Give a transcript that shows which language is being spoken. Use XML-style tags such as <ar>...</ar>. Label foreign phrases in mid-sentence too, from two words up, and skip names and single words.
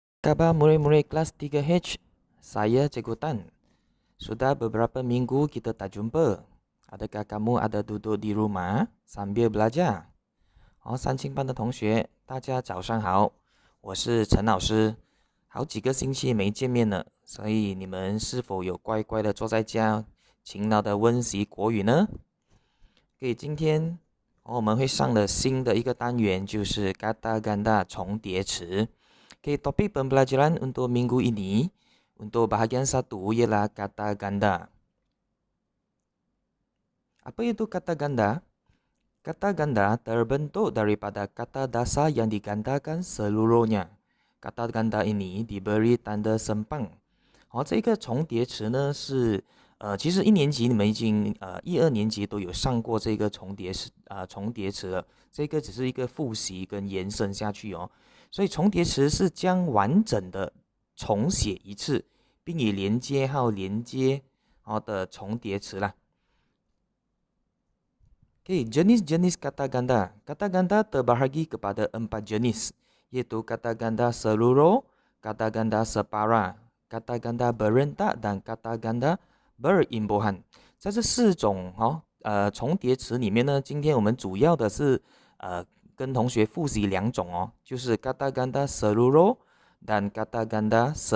<ms>Khabar murid-murid kelas 3H, saya Cikgu Tan. Sudah beberapa minggu kita tak jumpa. Adakah kamu ada duduk di rumah sambil belajar？</ms> <zh>三清班的同学，大家早上好，我是陈老师。好几个星期没见面了，所以你们是否有乖乖的坐在家，勤劳的温习国语呢？今天我们会上的新的一个单元就是</zh> <ms>kata ganda</ms> <zh>重叠词。</zh> <ms>topik pembelajaran untuk minggu ini untuk bahagian 1 ialah kata ganda. Apa itu kata ganda? Kata ganda terbentuk daripada kata dasar yang digandakan seluruhnya. Kata ganda ini diberi tanda sempang.</ms> <zh>这个重叠词呢是其实1年级你们已经1、2年级都有上过这个重叠词了，这个只是一个复习跟延伸下去哦。所以重叠词是将完整的重写一次，并以连接号连接的重叠词啦。</zh> <ms>jenis-jenis kata ganda. Kata ganda terbahagi kepada 4 jenis, iaitu kata ganda seluruh, kata ganda separa, kata ganda berentak dan kata ganda berimbuhan。</ms> <zh>在这4种重叠词里面呢，今天我们主要的是跟同学复习2种哦，就是</zh> <ms>kata ganda seluruh dan kata ganda</ms>